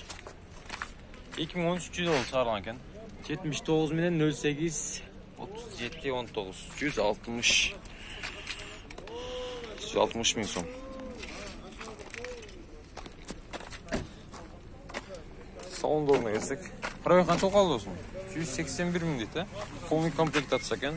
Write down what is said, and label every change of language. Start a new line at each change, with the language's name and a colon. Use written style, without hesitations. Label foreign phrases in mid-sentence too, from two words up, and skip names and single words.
Kyrgyz: 2013 жылы чыгарылган экен. 79 менен 08 37 19 160 160 миң сом. Салондорына келсек.
Kazakh: Пробег қанша қалды осының? 181 мың дейді.
Russian: Полный комплектация екен.